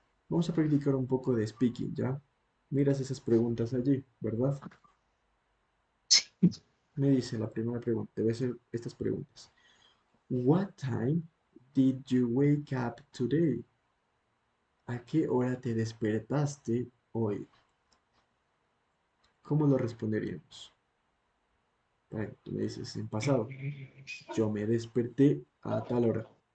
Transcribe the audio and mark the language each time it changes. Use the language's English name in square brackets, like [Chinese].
[Spanish] Vamos a practicar un poco de speaking, ¿ya? Miras esas preguntas allí, ¿verdad? Sí. Me dice la primera pregunta, debe ser estas preguntas. [English] What time did you wake up today? [Spanish] ¿A qué hora te despertaste hoy? ¿Cómo lo responderíamos? Bueno, tú me dices en pasado. Yo me desperté a tal hora.